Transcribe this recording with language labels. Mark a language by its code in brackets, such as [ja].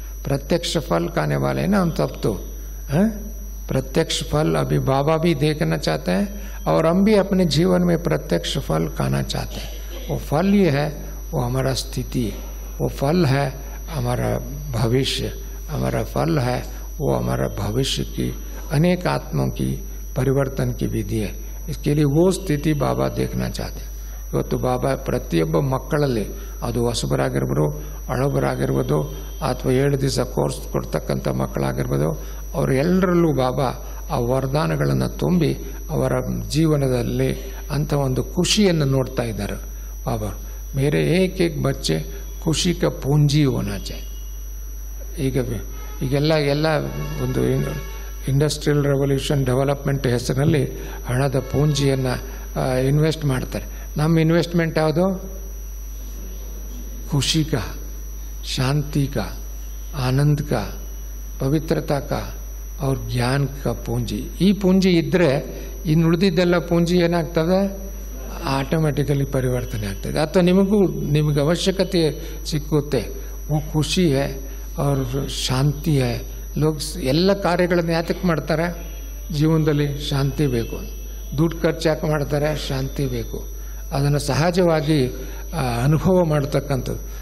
[hi] प्रत्यक्ष फल खाने वाले हैं ना हम सब तो हैं? प्रत्यक्ष फल अभी बाबा भी देखना चाहते हैं और हम भी अपने जीवन में प्रत्यक्ष फल खाना चाहते हैं। वो फल ये है, वो हमारा स्थिति, वो फल है हमारा भविष्य, हमारा फल है वो हमारा भविष्य की अनेक आत्माओं की परिवर्तन की विधि है। इसके लिए वो स्थिति बाबा देखना चाहते हैं। [kn] ಇವತ್ತು ಬಾಬಾ ಪ್ರತಿಯೊಬ್ಬ ಮಕ್ಕಳಲ್ಲಿ ಅದು ಹೊಸಬರಾಗಿರ್ಬೋದು, ಹಳಬರಾಗಿರ್ಬೋದು, ಅಥವಾ 7 ದಿವಸ ಕೋರ್ಸ್ ಕೊಡ್ತಕ್ಕಂಥ ಮಕ್ಕಳಾಗಿರ್ಬೋದು, ಅವರೆಲ್ಲರಲ್ಲೂ ಬಾಬಾ ಆ ವರದಾನಗಳನ್ನು ತುಂಬಿ ಅವರ ಜೀವನದಲ್ಲಿ ಅಂಥ ಒಂದು ಖುಷಿಯನ್ನು ನೋಡ್ತಾ ಇದ್ದಾರೆ ಬಾಬಾ। [hi] ಮೇರೆ ಏಕ್ ಏಕ್ ಬಚ್ಚೆ ಖುಷಿ ಕಾ ಪೂಂಜಿ ಹೋನಾ ಚಾಹಿಯೆ। [kn] ಈಗೆಲ್ಲ ಒಂದು ಇಂಡಸ್ಟ್ರಿಯಲ್ ರೆವಲ್ಯೂಷನ್ ಡೆವಲಪ್ಮೆಂಟ್ ಹೆಸರಿನಲ್ಲಿ ಹಣದ ಪೂಂಜಿಯನ್ನು ಇನ್ವೆಸ್ಟ್ ಮಾಡ್ತಾರೆ। ನಮ್ಮ ಇನ್ವೆಸ್ಟ್ಮೆಂಟ್ ಯಾವುದು? [hi] खुशी का, शांति का, आनंद का, पवित्रता का और ज्ञान का पूंजी। [kn] ಈ ಪೂಂಜಿ ಇದ್ರೆ ಇನ್ನು ಉಳಿದಿದ್ದೆಲ್ಲ ಪೂಂಜಿ ಏನಾಗ್ತದೆ? ಆಟೋಮೆಟಿಕಲಿ ಪರಿವರ್ತನೆ ಆಗ್ತದೆ। ಅಥವಾ ನಿಮಗೆ ಅವಶ್ಯಕತೆ ಸಿಕ್ಕುತ್ತೆ, [hi] वो खुशी है और शांति है। [kn] लोग ಎಲ್ಲ ಕಾರ್ಯಗಳನ್ನು ಯಾತಕ್ಕೆ ಮಾಡ್ತಾರೆ? ಜೀವನದಲ್ಲಿ ಶಾಂತಿ ಬೇಕು, ದುಡ್ಡು ಖರ್ಚು ಯಾಕೆ ಮಾಡ್ತಾರೆ? ಶಾಂತಿ ಬೇಕು। ಅದನ್ನು ಸಹಜವಾಗಿ ಅನುಭವ ಮಾಡ್ತಕ್ಕಂಥದ್ದು।